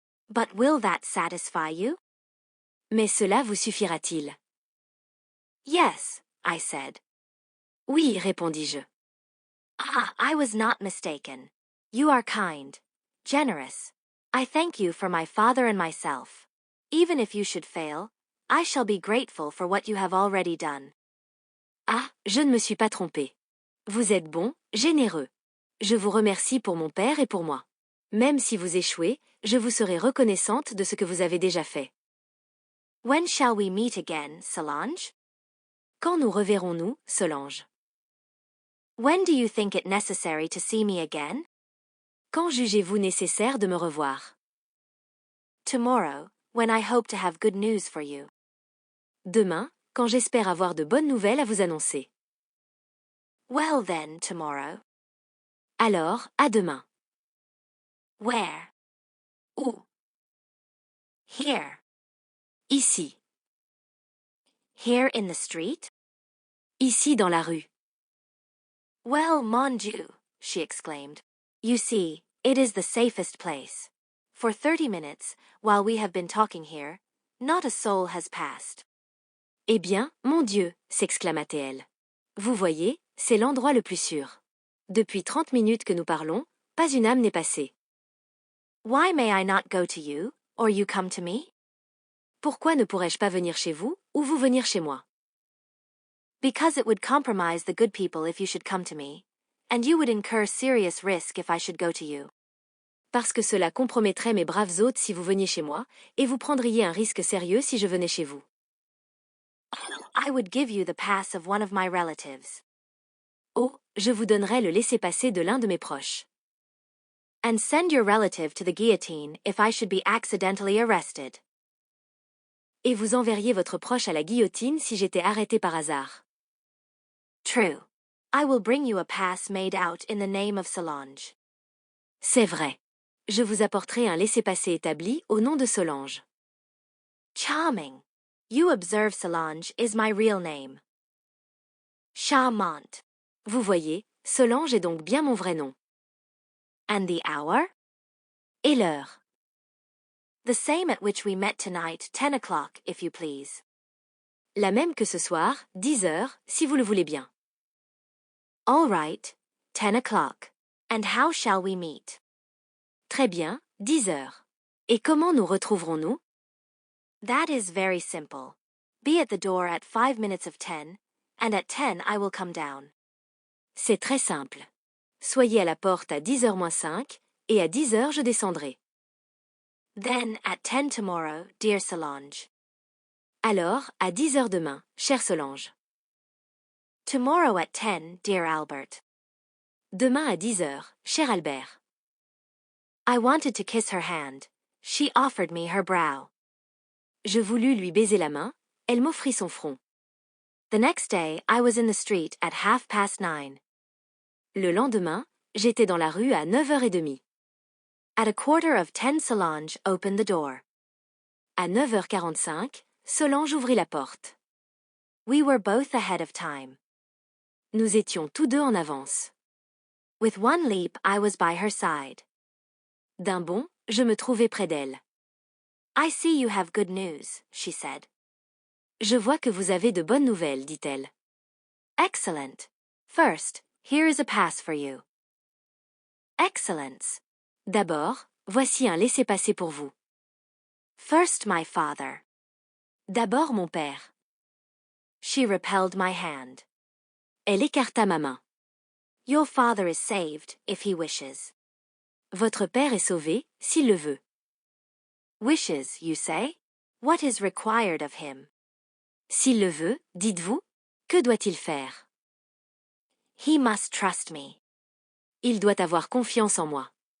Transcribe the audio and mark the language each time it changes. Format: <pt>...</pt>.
<en>But will that satisfy you?</en> <fr>Mais cela vous suffira-t-il?</fr> <en>Yes, I said.</en> <fr>Oui, répondis-je.</fr> <en>Ah, I was not mistaken. You are kind, generous. I thank you for my father and myself. Even if you should fail, I shall be grateful for what you have already done.</en> <fr>Ah, je ne me suis pas trompée. Vous êtes bon, généreux. Je vous remercie pour mon père et pour moi. Même si vous échouez, je vous serai reconnaissante de ce que vous avez déjà fait.</fr> <en>When shall we meet again, Solange?</en> <fr>Quand nous reverrons-nous, Solange?</fr> <en>When do you think it necessary to see me again?</en> <fr>Quand jugez-vous nécessaire de me revoir?</fr> <en>Tomorrow, when I hope to have good news for you.</en> <fr>Demain, quand j'espère avoir de bonnes nouvelles à vous annoncer.</fr> <en>Well then, tomorrow.</en> <fr>Alors, à demain.</fr> <en>Where?</en> <fr>Où?</fr> <en>Here.</en> <fr>Ici.</fr> <en>Here in the street?</en> <fr>Ici dans la rue.</fr> <en>Well,</en> <fr>mon Dieu,</fr> <en>she exclaimed. You see, it is the safest place. For 30 minutes, while we have been talking here, not a soul has passed.</en> <fr>Eh bien, mon Dieu, s'exclama-t-elle. Vous voyez, c'est l'endroit le plus sûr. Depuis 30 minutes que nous parlons, pas une âme n'est passée.</fr> <en>Why may I not go to you, or you come to me?</en> <fr>Pourquoi ne pourrais-je pas venir chez vous, ou vous venir chez moi?</fr> <en>Because it would compromise the good people if you should come to me, and you would incur serious risk if I should go to you.</en> <fr>Parce que cela compromettrait mes braves hôtes si vous veniez chez moi, et vous prendriez un risque sérieux si je venais chez vous.</fr> <en>I would give you the pass of one of my relatives.</en> <fr>Oh, je vous donnerai le laissez-passer de l'un de mes proches.</fr> <en>And send your relative to the guillotine if I should be accidentally arrested.</en> <fr>Et vous enverriez votre proche à la guillotine si j'étais arrêté par hasard.</fr> <en>True. I will bring you a pass made out in the name of Solange.</en> <fr>C'est vrai. Je vous apporterai un laissez-passer établi au nom de Solange.</fr> <en>Charming. You observe Solange is my real name.</en> <fr>Charmante. Vous voyez, Solange est donc bien mon vrai nom.</fr> <en>And the hour?</en> <fr>Et l'heure?</fr> <en>The same at which we met tonight, 10 o'clock, if you please.</en> <fr>La même que ce soir, 10 heures, si vous le voulez bien.</fr> <en>All right, 10 o'clock. And how shall we meet?</en> <fr>Très bien, 10 heures. Et comment nous retrouverons-nous?</fr> <en>That is very simple. Be at the door at 5 minutes of 10, and at 10 I will come down.</en> <fr>C'est très simple. Soyez à la porte à 10h moins 5, et à 10 heures je descendrai.</fr> <en>Then at 10 tomorrow, dear Solange.</en> <fr>Alors, à 10 heures demain, chère Solange.</fr> <en>Tomorrow at 10, dear Albert.</en> <fr>Demain à 10 heures, cher Albert.</fr> <en>I wanted to kiss her hand. She offered me her brow.</en> <fr>Je voulus lui baiser la main, elle m'offrit son front.</fr> <en>The next day, I was in the street at 9:30.</en> <fr>Le lendemain, j'étais dans la rue à 9h30.</fr> <en>At 9:45, Solange opened the door.</en> <fr>À 9h45, Solange ouvrit la porte.</fr> <en>We were both ahead of time.</en> <fr>Nous étions tous deux en avance.</fr> <en>With one leap, I was by her side.</en> <fr>D'un bond, je me trouvais près d'elle.</fr> <en>I see you have good news, she said.</en> <fr>Je vois que vous avez de bonnes nouvelles, dit-elle.</fr> <en>Excellent. First, here is a pass for you.</en> <fr>Excellence. D'abord, voici un laissez-passer pour vous.</fr> <en>First, my father.</en> <fr>D'abord, mon père.</fr> <en>She repelled my hand.</en> <fr>Elle écarta ma main.</fr> <en>Your father is saved, if he wishes.</en> <fr>Votre père est sauvé, s'il le veut.</fr> <en>Wishes, you say? What is required of him?</en> <fr>S'il le veut, dites-vous, que doit-il faire?</fr> <en>He must trust me.</en> <fr>Il doit avoir confiance en moi.</fr>